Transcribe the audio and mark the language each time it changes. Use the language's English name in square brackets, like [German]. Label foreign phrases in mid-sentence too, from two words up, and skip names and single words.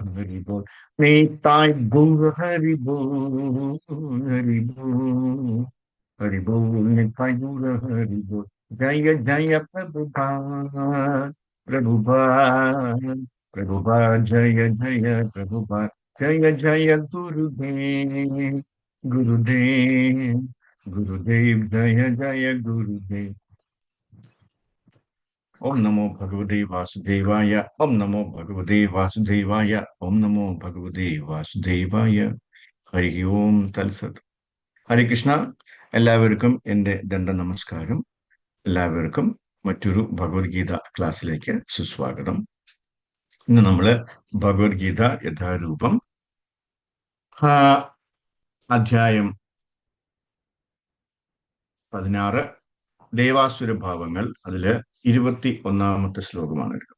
[Sanskrit] हरि बोल निताई गौर हरि बोल हरि बोल हरि बोल निताई गौर हरि बोल जय जय प्रभुपाद प्रभुपाद प्रभुपाद जय जय प्रभुपाद जय जय गुरुदेव गुरुदेव गुरुदेव जय जय गुरुदेव ॐ नमो भगवते वासुदेवाय. ॐ नमो भगवते वासुदेवाय। ॐ नमो भगवते वासुदेवाय. हरि ॐ तत्सत्। हरे कृष्ण. [Malayalam] എല്ലാവർക്കും എൻ്റെ നമസ്കാരം. എല്ലാവർക്കും മറ്റൊരു ഭഗവത്ഗീത ക്ലാസ്സിലേക്ക് സുസ്വാഗതം. ഇന്ന് നമ്മൾ ഭഗവത്ഗീത യഥാരൂപം അധ്യായം 16 ദേവാസുര ഭാവങ്ങൾ, അതില് 21-ാമത്തെ ശ്ലോകമാണ്.